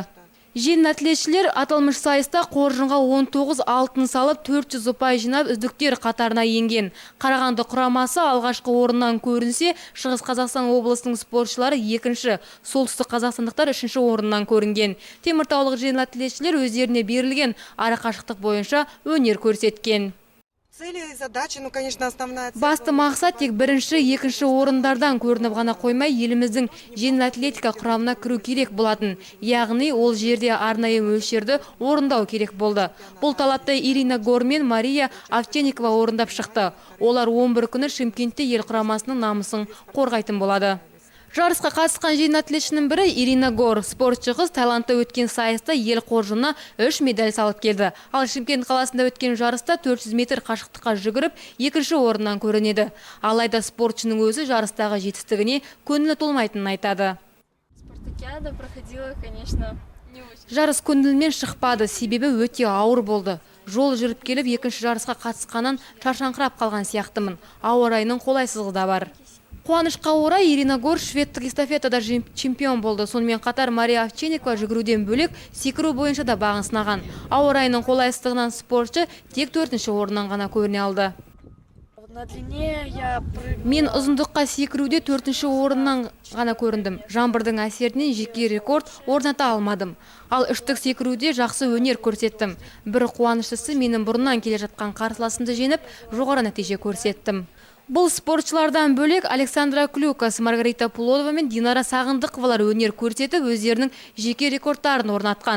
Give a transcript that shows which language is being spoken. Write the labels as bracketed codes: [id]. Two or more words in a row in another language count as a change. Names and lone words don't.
[kk] Жеңіл атлетшілер аталмыш сайыста қоржынға 19 алтын салып 400 ұпай жинап үздіктер қатарына енген. Қарағанды құрамасы алғашқы орыннан көрінсе, Шығыс Қазақстан облысының спортшылары екінші, солтүстік қазақстандықтар үшінші орыннан көрінген. Теміртаулық жеңіл атлетшілер өздеріне берілген арақашықтық бойынша өнер көрсеткен. [ru] Цели и задачи, конечно, основная цель. [kk] Басты мақсат тек бірінші, екінші орындардан көрініп ғана қоймай, еліміздің жеңіл атлетика құрамына кіру керек болатын. Яғни ол жерде арнайы мөлшерді орындау керек болды. Бұл талапты Ирина Гор мен Мария Овчинникова орындап шықты. Олар 11 күні Шымкентте ел құрамасының намысын қорғайтын болады. Жарысқа қатысқан жеңіл атлетшінің бірі Ирина Гор. Спортшы қыз Таиландта өткен сайыста ел қоржынына 3 медаль салып келді. Ал Шымкент қаласында өткен жарыста 400 метр қашықтыққа жүгіріп, екінші орыннан көрінеді. Алайда спортшының өзі жарыстағы жетістігіне көңілі толмайтынын айтады. [ru] Спартакиада проходила, конечно, не очень. [kk] Жарыс көңілмен шықпады, себебі өте ауыр болды. Жол жүріп келіп, екінші жарысқа қатысқаннан шаршаңқырап қалған сияқтымын. Ауа райының қолайсыздығы да бар. Қуанышқа орай Ирина Гор шведтік эстафетада чемпион болды. Сонымен қатар Мария Овчинникова жүгіруден бөлек секіру бойынша да бағын сынаған. Ауа райының қолайсыздығынан спортшы тек 4-ші орыннан ғана көріне алды. [ru] На длине я [kk] Мен ұзындыққа секіруде 4-ші орыннан ғана көріндім. Жаңбырдың әсерінен жеке рекорд орната алмадым. Ал үштік секіруде жақсы өнер көрсеттім. Бір қуаныштысы, менің бұрыннан келе жатқан қарсыласымды жеңіп, жоғары нәтиже көрсеттім. Бұл спортшылардан бөлек Александра Клюкас, Маргарита Пулодова мен Динара Сағындықовалар өнер көрсетіп, өздерінің жеке рекордтарын орнатқан.